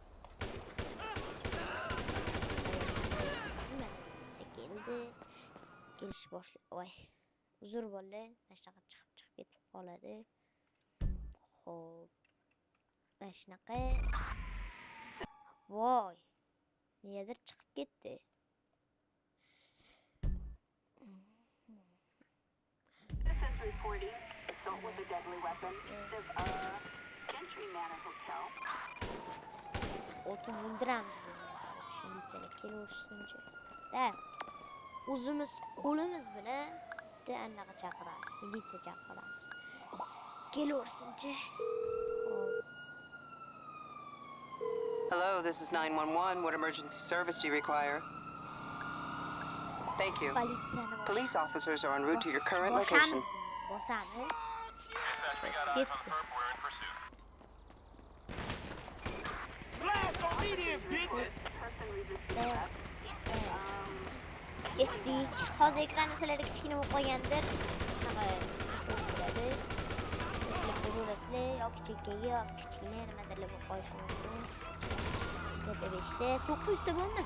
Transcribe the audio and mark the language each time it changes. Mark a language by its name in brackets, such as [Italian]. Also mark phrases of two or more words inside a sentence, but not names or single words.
[Uzbek] Keldi. Kelish boshladi. Voy. Uzr bo'ldi. Mana shunaqa chiqib ketib qoladi. Xo'p. Mana shunaqa. Voy. Negadir chiqib ketdi. [English] Reporting assault with a deadly weapon of Gentry Manor Hotel. [Uzbek] O'tin o'ldiramiz buni. Milisiyalar kelishsinchi. [Russian] Da. [Uzbek] O'zimiz qo'limiz bilan bitta anaqa chaqiramiz. Militsiya chaqiramiz. Kelishsinchi. [English] Hello, this is 911. What emergency service do you require? Thank you. Police officers are en route to your current location. Dispatch, we got eyes on the perp. We're in pursuit. Blast on medium, bitches! [Uzbek] Ketdik. Hozir ekranni sizlarga kichkina bo'lib qolgandir. Shunaqa bo'ladi. Ko'rasizlar, yoki chekkaga, yoki kichkina nimadirlar bo'lib qolishi mumkin. GTA 5da 900 ta bo'lmas.